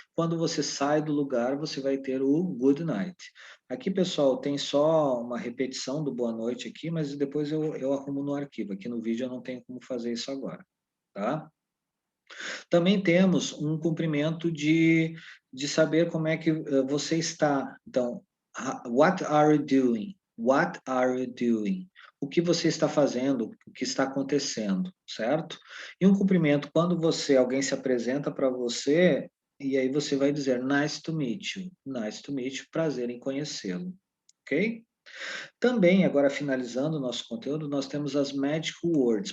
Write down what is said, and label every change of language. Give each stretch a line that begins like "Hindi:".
Portuguese: Quando você sai do lugar, você vai ter o good night. Aqui, pessoal, tem só uma repetição do boa noite aqui, mas depois eu arrumo no arquivo. Aqui no vídeo eu não tenho como fazer isso agora, tá? Também temos um cumprimento de saber como é que você está.
English: Então, what are you doing? What are you doing?
Portuguese: O que você está fazendo? O que está acontecendo, certo? E um cumprimento quando alguém se apresenta para você e aí você vai dizer
English: nice to meet you. Nice to meet you,
Portuguese: prazer em conhecê-lo.
English: Ok?
Portuguese: Também, agora finalizando o nosso conteúdo, nós temos as magic words.